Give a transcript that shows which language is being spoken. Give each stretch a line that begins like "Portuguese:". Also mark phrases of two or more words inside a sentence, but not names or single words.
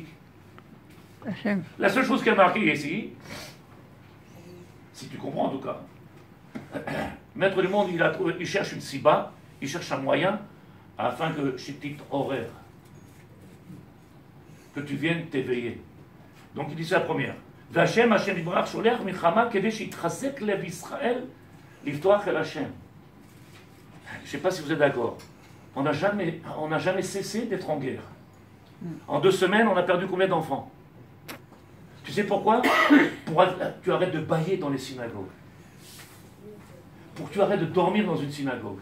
French: La seule chose qui a marqué ici, si tu comprends en tout cas, Maître du monde, il cherche une siba, il cherche un moyen afin que chez titre horaire, que tu viennes t'éveiller. Donc il dit ça la première.
Hebrew: והשם השם יתברך שולח מלחמה כדי שיתרסק לב ישראל לפתוח אל השם.
French: Je ne sais pas si vous êtes d'accord. On n'a jamais cessé d'être en guerre. En 2 semaines, on a perdu combien d'enfants? Tu sais pourquoi? Pour que tu arrêtes de bâiller dans les synagogues. Pour que tu arrêtes de dormir dans une synagogue.